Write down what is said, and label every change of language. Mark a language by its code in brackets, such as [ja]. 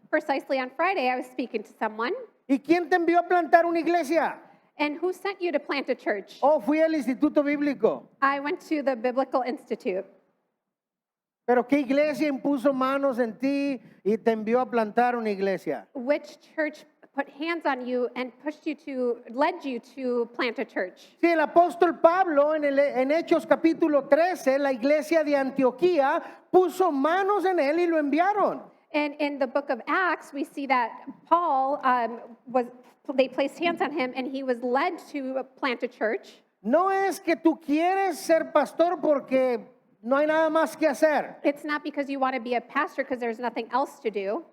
[en] Precisely on Friday, I was speaking to someone. [es] ¿Y quién te envió a plantar una iglesia? [en] And who sent you to plant a church? [es] Oh, fui al Instituto Bíblico. [en] I went to the Biblical Institute. [es] Pero ¿qué iglesia impuso manos en ti y te envió a plantar una iglesia? [en] Which church put hands on you and led you to plant a church? [es] Sí, el apóstol Pablo en Hechos capítulo 13, la iglesia de Antioquía puso manos en él y lo enviaron. [en] And in the book of Acts, we see that Paul they placed hands on him and he was led to plant a church. [es] No es que tú quieres ser pastor porque no hay nada más que hacer. [en] It's not because you want to be a pastor because there's nothing else to do.